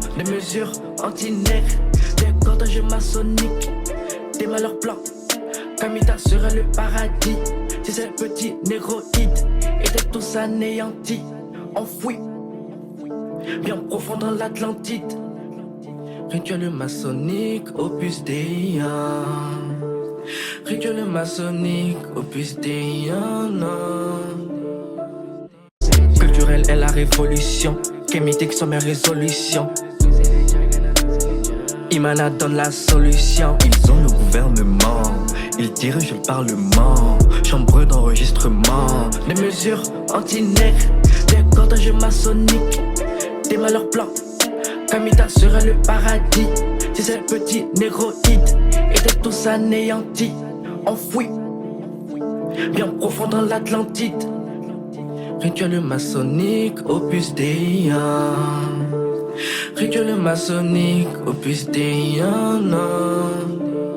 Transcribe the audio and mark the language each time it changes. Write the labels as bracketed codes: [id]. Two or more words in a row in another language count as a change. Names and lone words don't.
[fr] Des mesures anti-nègres, des cordages maçonniques, des malheurs blancs. Kamita serait le paradis si ces petits négroïdes étaient tous anéantis, enfouis bien profond dans l'Atlantide. Rituel maçonnique, [la] opus Dei. [fr] Rituel maçonnique, [la] opus Dei. [fr] Culturelle est la révolution. Kémitique sont mes résolutions. Imana donne la solution. ils ont le gouvernement, ils dirigent le parlement, chambre d'enregistrement, Des mesures anti-nègres, des cordages maçonniques, des malheurs blancs. Kamita serait le paradis si ces petits négroïdes étaient tous anéantis, enfouis bien profond dans l'Atlantide. Rituel maçonnique, [la] opus Dei. [fr] Rituel maçonnique, [la] opus Dei.